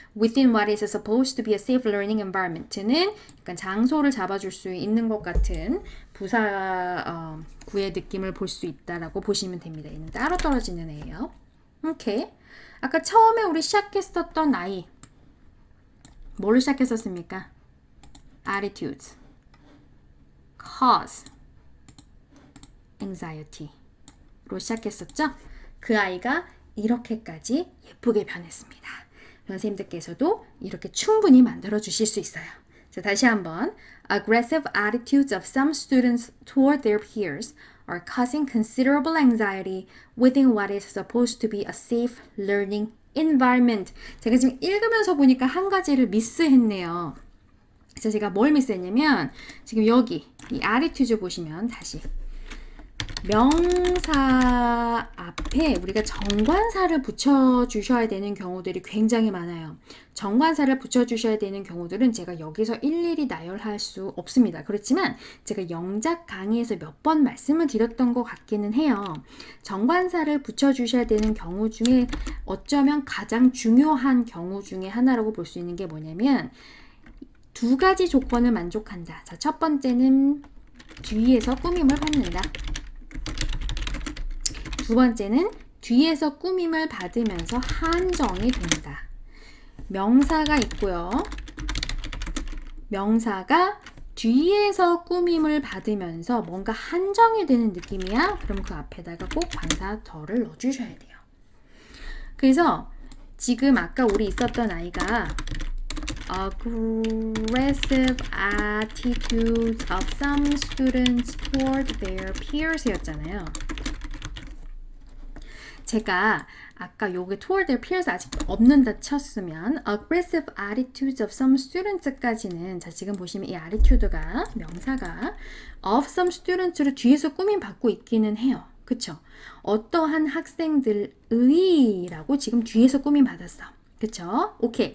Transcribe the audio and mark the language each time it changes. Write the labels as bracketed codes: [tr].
[ko] within what is supposed to be a safe learning environment 는 약간 장소를 잡아줄 수 있는 것 같은 부사 구의 느낌을 볼 수 있다라고 보시면 됩니다. 얘는 따로 떨어지는 애예요. 오케이. 아까 처음에 우리 시작했었던 아이 뭐를 시작했었습니까? attitudes, cause, anxiety로 시작했었죠? 그 아이가 이렇게까지 예쁘게 변했습니다. 선생님들께서도 이렇게 충분히 만들어 주실 수 있어요. 자, 다시 한번. [en] Aggressive attitudes of some students toward their peers are causing considerable anxiety within what is supposed to be a safe learning environment. [ko] 제가 지금 읽으면서 보니까 한 가지를 미스했네요. 그래서 제가 뭘 미스했냐면 지금 여기 이 attitude 보시면 다시 명사 앞에 우리가 정관사를 붙여주셔야 되는 경우들이 굉장히 많아요. 정관사를 붙여주셔야 되는 경우들은 제가 여기서 일일이 나열할 수 없습니다. 그렇지만 제가 영작 강의에서 몇 번 말씀을 드렸던 것 같기는 해요. 정관사를 붙여주셔야 되는 경우 중에 어쩌면 가장 중요한 경우 중에 하나라고 볼 수 있는 게 뭐냐면 두 가지 조건을 만족한다. 자, 첫 번째는 뒤에서 꾸밈을 받는다. 두 번째는 뒤에서 꾸밈을 받으면서 한정이 된다. 명사가 있고요. 명사가 뒤에서 꾸밈을 받으면서 뭔가 한정이 되는 느낌이야? 그럼 그 앞에다가 꼭 관사 덜을 넣어주셔야 돼요. 그래서 지금 아까 우리 있었던 아이가 aggressive attitudes of some students toward their peers 였잖아요. 제가 아까 요게 toward their peers 아직 없는다 쳤으면 aggressive attitudes of some students 까지는 자 지금 보시면 이 attitude가 명사가 of some students 로 뒤에서 꾸밈 받고 있기는 해요. 그쵸? 어떠한 학생들의 라고 지금 뒤에서 꾸밈 받았어. 그쵸? 오케이.